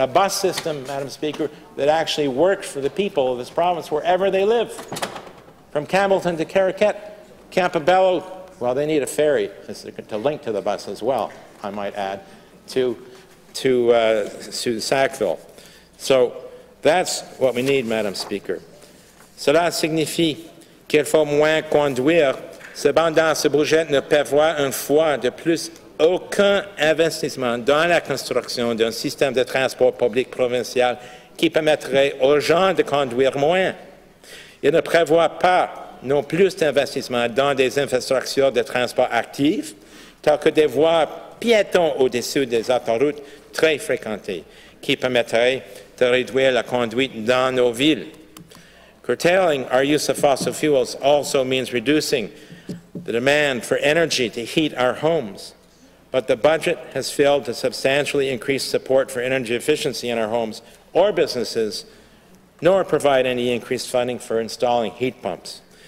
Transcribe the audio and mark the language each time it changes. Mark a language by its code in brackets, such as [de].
[en] A bus system, Madam Speaker, that actually works for the people of this province wherever they live. From Campbellton to Caraquet, Campobello, well, they need a ferry to link to the bus as well, I might add, to Sackville. So that's what we need, Madam Speaker. [fr] Cela signifie qu'il faut moins conduire. Cependant, ce budget ne prévoit une fois de plus aucun investissement dans la construction d'un système de transport public provincial qui permettrait aux gens de conduire moins. Il ne prévoit pas non plus d'investissement dans des infrastructures de transport actives, telles que des voies piétons au-dessus des autoroutes très fréquentées, qui permettraient de réduire la conduite dans nos villes. [en] Curtailing our use of fossil fuels also means reducing the demand for energy to heat our homes. But the budget has failed to substantially increase support for energy efficiency in our homes or businesses, nor provide any increased funding for installing heat pumps.